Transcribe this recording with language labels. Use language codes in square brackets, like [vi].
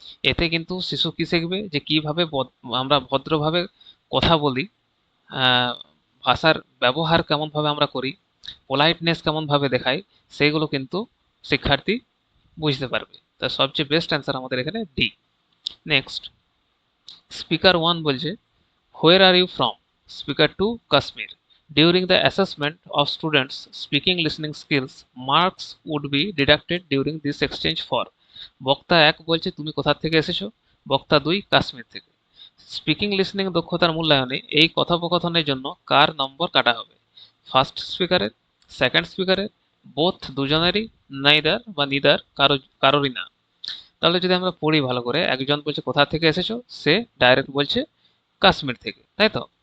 [bn] এতে কিন্তু শিশু কি শিখবে? যে কিভাবে আমরা ভদ্রভাবে কথা বলি, ভাষার ব্যবহার কেমনভাবে আমরা করি, পোলাইটনেস কেমনভাবে দেখাই, সেইগুলো কিন্তু শিক্ষার্থী বুঝতে পারবে। তা সবচেয়ে বেস্ট অ্যান্সার আমাদের এখানে ডি। নেক্সট, স্পিকার ওয়ান বলছে, [en] Where are you from? [bn] Speaker to, Kashmir. [en] During the assessment of students' speaking listening skills, marks would be deducted during this exchange for. [bn] বক্তা এক বলছে, তুমি কোথা থেকে এসেছো? বক্তা দুই, কাশ্মীর থেকে। স্পিকিং লিসনিং দক্ষতার মূল্যায়নে এই কথোপকথনের জন্য কার নম্বর কাটা হবে? ফার্স্ট স্পিকারের, সেকেন্ড স্পিকারের, বোথ দুজনেরই, নাইদার বা নিদার, কারোরই না। তাহলে যদি আমরা পড়ি ভালো করে, একজন বলছে কোথা থেকে এসেছো, সে ডাইরেক্ট বলছে কাশ্মীর থেকে, তাই তো?